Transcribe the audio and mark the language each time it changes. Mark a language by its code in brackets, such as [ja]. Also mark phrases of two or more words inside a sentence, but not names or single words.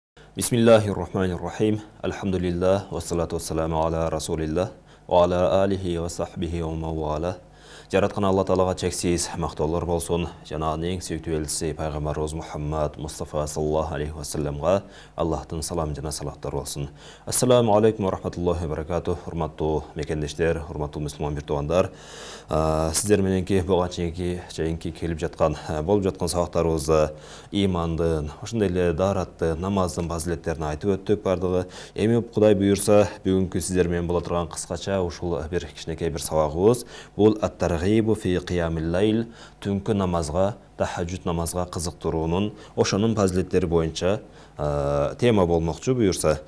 [ar] بسم الله الرحمن الرحيم. الحمد لله، والصلاة والسلام على رسول الله، وعلى آله وصحبه ومن والاه. [kk] Жаратқан Алла Таалаға чексіз мақтаулар болсын. Жанағының ең сүйікті елшісі пайғамбарымыз Мұхаммад Мұстафа [ar] صلى الله عليه وسلم [kk] Аллахтың салам жана салаттар болсын. [ar] السلام عليكم ورحمة الله وبركاته. [ky] Урматтуу мекендештер, урматтуу мусулман бир туугандар. Сиздер мененки буга чейинки келип жаткан, болуп жаткан сабактарыбызда имандын, ошондой эле дааратты, намаздын фазилеттерин айтып өттүк бардыгы. Эми Кудай буйурса, бүгүнкү сиздер менен боло турган кыскача ушул бир кичинекей бир сабагыбыз бул [ar] الترغيب في قيام الليل, [ky] түнкү намазга, тахаджуд намазга кызыктыруунун, ошонун фазилеттери боюнча тема болмокчу буйурса.